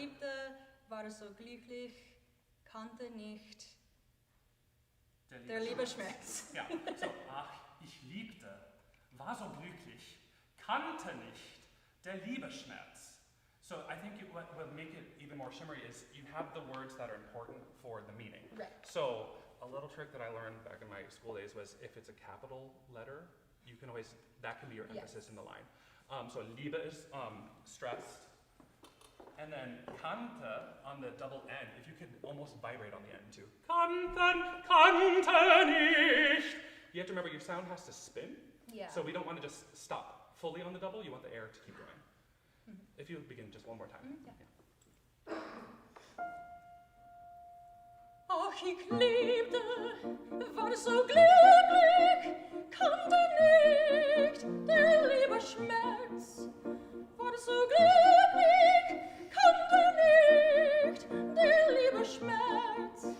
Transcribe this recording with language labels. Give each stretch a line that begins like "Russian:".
German: liebte, war so glücklich, kannte nicht, der liebe Schmerz. Yeah, so, ach, ich liebte, war so glücklich, kannte nicht, der liebe Schmerz.
English: So I think what will make it even more shimmery is you have the words that are important for the meaning. Right. So a little trick that I learned back in my school days was if it's a capital letter, you can always, that can be your emphasis in the line. So liebe is stressed. And then kannte on the double N, if you could almost vibrate on the end too.
German: Kannte nicht.
English: You have to remember your sound has to spin. Yeah. So we don't want to just stop fully on the double, you want the air to keep going. If you begin just one more time. Yeah.
German: Ach, ich liebte, war so glücklich, kannte nicht, der liebe Schmerz. War so glücklich, kannte nicht, der liebe Schmerz.